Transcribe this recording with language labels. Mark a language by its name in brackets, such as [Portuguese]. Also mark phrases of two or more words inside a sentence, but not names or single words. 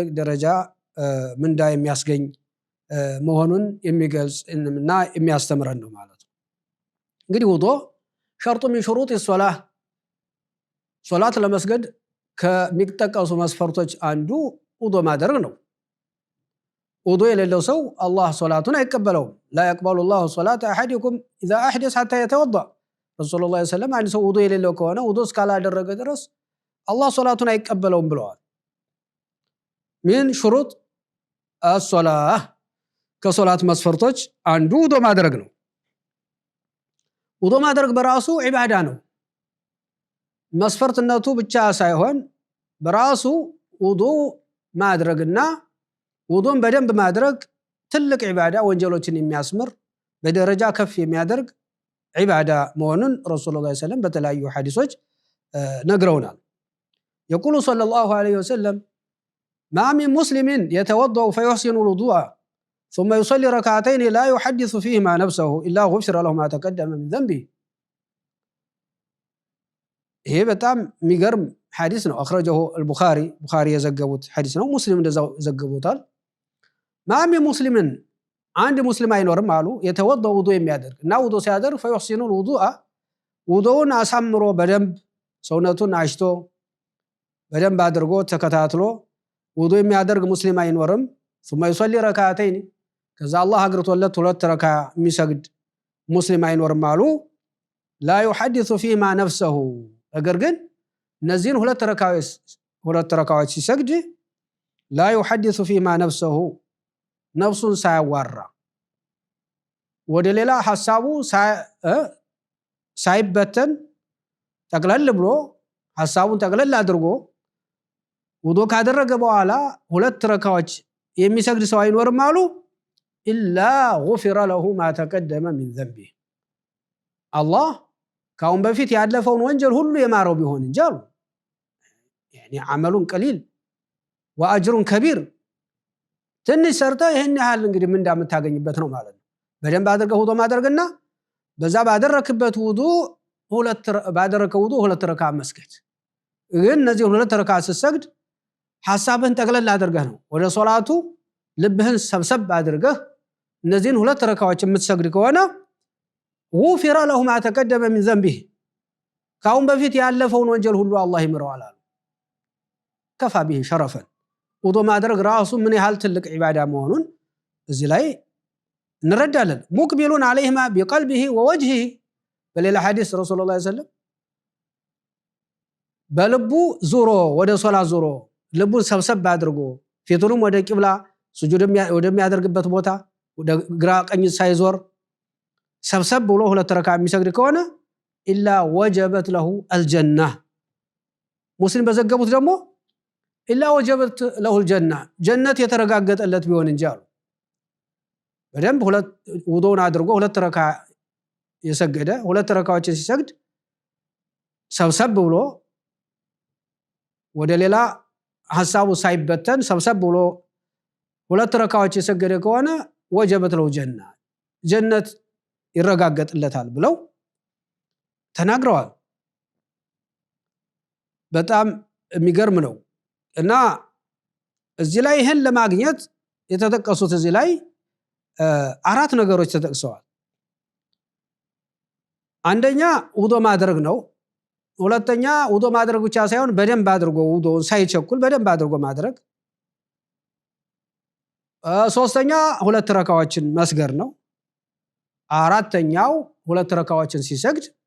[Amharic] ደረጃ ምንዳ የሚያስገኝ መሆኑን የሚገልጽና የሚያስተምረን ነው ማለት ነው። እንግዲህ ውዱ [Arabic] شرط من شروط الصلاة [Amharic] ሶላት ለመስገድ ከሚጠቀሱ መስፈርቶች አንዱ ውዱ ማድረግ ነው። ውዱ የሌለው ሰው አላህ ሶላቱን አይቀበለውም። [Arabic] لا يقبل الله صلاة احدكم اذا احدث حتى يتوضا رسول الله صلى الله عليه وسلم [Amharic] አንድ ሰው ውዱ የሌለው ከሆነ ውዱ እስካላደረገ ድረስ አላህ ሶላቱን አይቀበለውም ብለዋል። [Arabic] من شروط الصلاة [Amharic] ከሶላት መስፈርቶች አንዱ ውዱ ማድረግ ነው። ውዱ ማድረግ በራሱ ዒባዳ ነው። መስፈርትነቱ ብቻ ሳይሆን በራሱ ውዱ ማድረግና ውዱን በደንብ ማድረግ ትልቅ ዒባዳ ወንጀሎችን የሚያስምር በደረጃ ከፍ የሚያደርግ ዒባዳ መሆኑን [Arabic] رسول الله صلى الله عليه وسلم [Amharic] በተለያዩ ሐዲሶች ነግረውናል። [Arabic] يقول صلى الله عليه وسلم ما من مسلم يتوضأ فيحسن الوضوء ثم يصلي ركعتين لا يحدث فيهما نفسه إلا غفر له ما تقدم من ذنبه. [Amharic] ይሄ በጣም የሚገርም ሐዲስ ነው። [Arabic] أخرجه البخاري [Amharic] የዘገቡት ሐዲስ ነው። ሙስሊም እንደዛው ዘገቡታል። [Arabic] ما من مسلم [Amharic] አንድ ሙስሊም አይኖርም አሉ የተወضأ ውዱ የሚያደርግ እና ውዱ ሲያደርግ [Arabic] فيحسن الوضوء [Amharic] ውዱውን አሳምሮ በደንብ ሰውነቱን አሽቶ በደንብ አድርጎ ተከታትሎ ውዱ የሚያደርግ ሙስሊም አይኖርም። [Arabic] ثم يصلي ركعتين [Amharic] ከዛ አላህ አግርቶለት ሁለት ረካ የሚሰግድ ሙስሊም አይኖርም አሉ [Arabic] لا يحدث فيما نفسه [Amharic] ነገር ግን እነዚህን ሁለት ረካዎች ሲሰግድ [Arabic] لا يحدث فيما نفسه [Amharic] ነፍሱን ሳያዋራ ወደ ሌላ ሐሳቡ ሳይበተን ጠቅለል ብሎ ሐሳቡን ጠቅለል አድርጎ ውዱ ካደረገ በኋላ ሁለት ረካዎች የሚሰግድ ሰው አይኖርም አሉ [Arabic] إلا غفر له ما تقدم من ذنبه [Amharic] አላህ ካሁን በፊት ያለፈውን ወንጀል ሁሉ የማረው ቢሆን እንጂ አሉ [Arabic] يعني عمل قليل واجر كبير [Amharic] ትንሽ ሰርተ ይሄን ያህል እንግዲህ ምን እንደምታገኝበት ነው ማለት ነው። በደንብ አድርገህ ውዱ ማድረግና በዛ ባደረክበት ውዱ ሁለት ረካ መስገድ ግን እነዚህ ሁለት ረካ ስትሰግድ ሐሳብህን ጠቅለል አድርገህ ነው ወደ ሶላቱ ልብህን ሰብሰብ አድርገህ እነዚህን ሁለት ረካዎች የምትሰግድ ከሆነ [Arabic] غفر له ما تقدم من ذنبه [Amharic] ካሁን በፊት ያለፈውን ወንጀል ሁሉ አላህ ይምረዋል አሉ። [Arabic] كفى به شرفا [Amharic] ውዱ ማድረግ ራሱ ምን ያህል ትልቅ ዒባዳ መሆኑን እዚህ ላይ እንረዳለን። [Arabic] مقبلا عليهما بقلبه ووجهه [Amharic] በሌላ ሐዲስ [Arabic] رسول الله صلى الله عليه وسلم [Amharic] በልቡ ዞሮ ወደ ሶላት ዞሮ ልቡን ሰብሰብ አድርጎ ፊቱንም ወደ ቂብላ ስጁድ ወደሚያደርግበት ቦታ ወደ ግራ ቀኝ ሳይዞር ሰብሰብ ብሎ ሁለት ረካ የሚሰግድ ከሆነ [Arabic] إلا وجبت له الجنة [Amharic] ሙስሊም በዘገቡት ደግሞ [Arabic] إلا وجبت له الجنة [Amharic] ጀነት የተረጋገጠለት ቢሆን እንጂ አሉ። በደንብ ሁለት ውዱን አድርጎ ሁለት ረካ የሰገደ ሁለት ረካዎችን ሲሰግድ ሰብሰብ ብሎ ወደ ሌላ ሐሳቡ ሳይበተን ሰብሰብ ብሎ ሁለት ረካዎች የሰገደ ከሆነ [Arabic] وجبت له الجنة [Amharic] ጀነት ይረጋገጥለታል ብለው ተናግረዋል። በጣም የሚገርም ነው እና እዚህ ላይ ይሄን ለማግኘት የተጠቀሱት እዚህ ላይ አራት ነገሮች ተጠቅሰዋል። አንደኛ ውዱ ማድረግ ነው። ሁለተኛ ውዱ ማድረግ ብቻ ሳይሆን በደንብ አድርጎ ውዱን ሳይቸኩል በደንብ አድርጎ ማድረግ። ሶስተኛ ሁለት ረካዎችን መስገድ ነው። አራተኛው ሁለት ረካዎችን ሲሰግድ